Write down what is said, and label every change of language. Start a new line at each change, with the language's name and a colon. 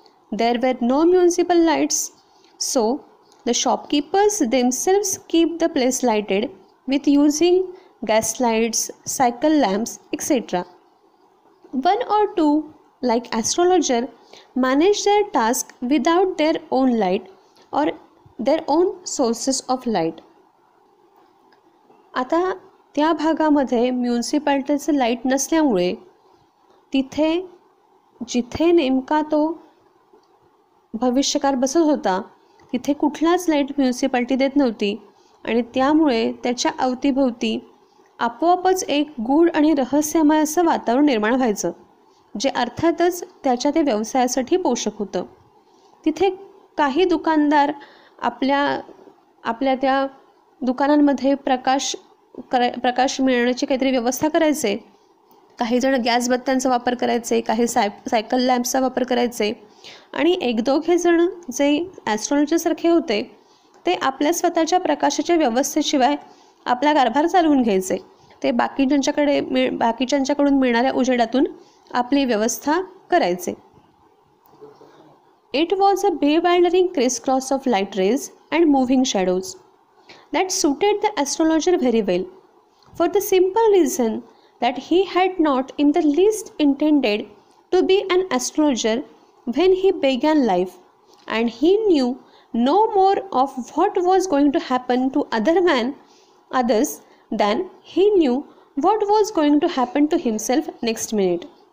English: There were no municipal lights, so the shopkeepers themselves keep the place lighted with using gas lights, cycle lamps, etc. One or two, like astrologer, manage their task without their own light or their own sources of light.
Marathi: आता त्या भागामध्ये म्युन्सिपाल्टीचं light नसल्यामुळे तिथे जिथे नेमका तो भविष्यकार बसत होता तिथे कुठलाच लाईट म्युन्सिपाल्टी देत नव्हती आणि त्यामुळे त्याच्या अवतीभोवती आपोआपच एक गूढ आणि रहस्यमय असं वातावरण निर्माण व्हायचं, जे अर्थातच त्याच्या त्या व्यवसायासाठी पोषक होतं. तिथे काही दुकानदार आपल्या त्या दुकानांमध्ये प्रकाश मिळण्याची काहीतरी व्यवस्था करायचे. काही जण गॅस बत्त्यांचा वापर करायचे, काही सायकल लॅम्पचा वापर करायचे आणि एक दोघे जण जे ॲस्ट्रॉलॉजरसारखे होते ते आपल्या स्वतःच्या प्रकाशाच्या व्यवस्थेशिवाय आपला कारभार चालवून घ्यायचे. ते बाकीच्यांच्याकडून मिळणाऱ्या उजेडातून आपली व्यवस्था करायचे.
English: It was a bewildering crisscross of light rays and moving shadows that suited the astrologer very well, for the simple reason that he had not in the least intended to be an astrologer when he began life, and he knew no more of what was going to happen to others than he knew what was going to happen to himself next minute.